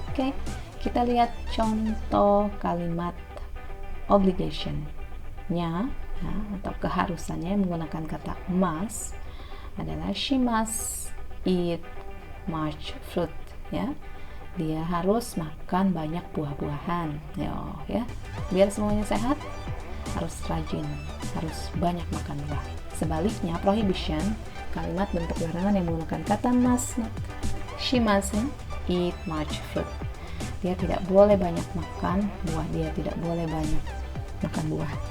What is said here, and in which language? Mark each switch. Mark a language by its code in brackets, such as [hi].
[id] Oke, kita lihat contoh kalimat obligation-nya ya, atau keharusannya menggunakan kata must adalah [en] she must eat much fruit [id] ya. Dia harus makan banyak buah-buahan ya. Biar semuanya sehat, harus rajin, harus banyak makan buah. Sebaliknya, prohibition, kalimat bentuk larangan yang menggunakan kata must not. [en] She mustn't eat much fruit. [id] Dia tidak boleh banyak makan buah, dia tidak boleh banyak makan buah.